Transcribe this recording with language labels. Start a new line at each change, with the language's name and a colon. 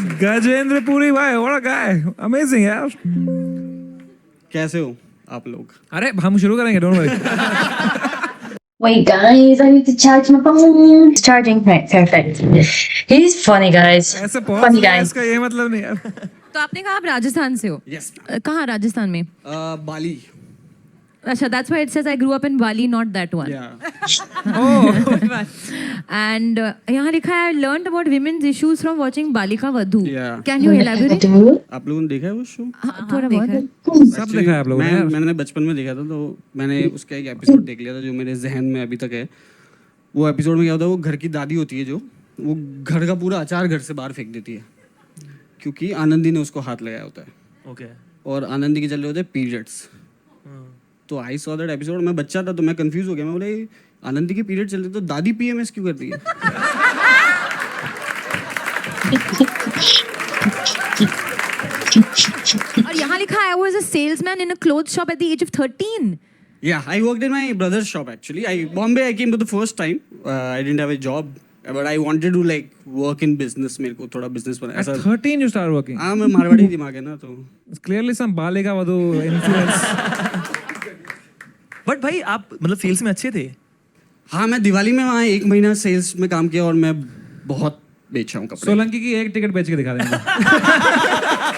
English: गजेंद्र पुरी भाई, what a guy. Amazing यार.
Hindi: कैसे हो आप लोग? अरे हम शुरू करेंगे,
English: don't worry. Wait, guys, I need to charge my phone. It's charging. Right, perfect. He's funny, guys.
Hindi: ऐसे बहुत
English: Funny
Hindi: सारे
English: guy.
Hindi: इसका ये मतलब नहीं यार. तो आपने कहा आप राजस्थान से हो.
English: Yes.
Hindi: कहाँ राजस्थान में? बाली.
English: अच्छा, that's why it says I grew up in Bali, not that one. And
Hindi: यहाँ लिखा है
English: I learned about women's issues from watching Balika Vadhu. Yeah. Can you elaborate?
Hindi: आप लोगों ने देखा है वो शो? हाँ, थोड़ा बहुत. सब देखा है आप लोगों ने यार. मैंने बचपन में देखा था, तो मैंने उसका एक एपिसोड देख लिया था जो मेरे जहन में अभी तक है. वो एपिसोड में क्या होता है, वो घर की दादी होती है जो वो घर का पूरा अचार घर से बाहर फेंक देती है, क्योंकि आनंदी ने उसको हाथ लगाया होता है. ओके. और आनंदी के चल रहे होते हैं पीरियड्स. तो
English: I saw that episode.
Hindi: मैं बच्चा था तो मैं कंफ्यूज हो गया. मैं बोले आनंदी के पीरियड चल रहे तो दादी पीएमएस क्यों करती है? और यहाँ
English: Sonalikha, I was a salesman in a clothes shop at the age of 13. Yeah, I worked in my brother's shop actually. Bombay I came for the first time. I didn't have a job, but I wanted to like work in business.
Hindi: मेरे को थोड़ा business बना
English: At
Hindi: ऐसा.
English: 13 you started working.
Hindi: हाँ मैं मारवाड़ी दिमाग है ना तो.
English: It's clearly some Balika Vadhu influence.
Hindi: But भाई आप मतलब सेल्स में अच्छे थे. हाँ मैं दिवाली में वहाँ 1 महीना सेल्स में काम किया और मैं बहुत बेचा हूँ कपड़े. सोलंकी की एक टिकट बेच के दिखा देंगे.